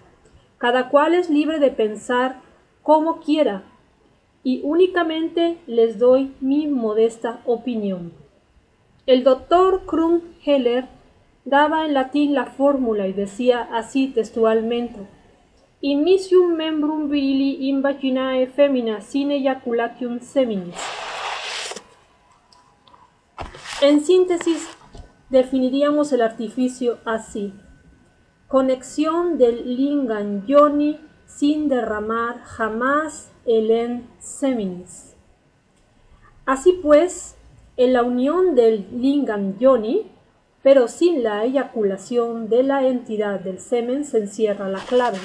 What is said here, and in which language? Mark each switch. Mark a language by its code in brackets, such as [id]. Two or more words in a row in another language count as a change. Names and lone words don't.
[es] Cada cual es libre de pensar como quiera, y únicamente les doy mi modesta opinión. El doctor Krug Heller daba en latín la fórmula y decía así textualmente: [la] Initium membrum virili in vaginae femina sine ejaculatium seminis. [es] En síntesis, definiríamos el artificio así: conexión del [sa] lingam yoni [es] sin derramar jamás el [la] en seminis. [es] Así pues, en la unión del [sa] lingam yoni, [es] pero sin la eyaculación de la entidad del semen, se encierra la clave.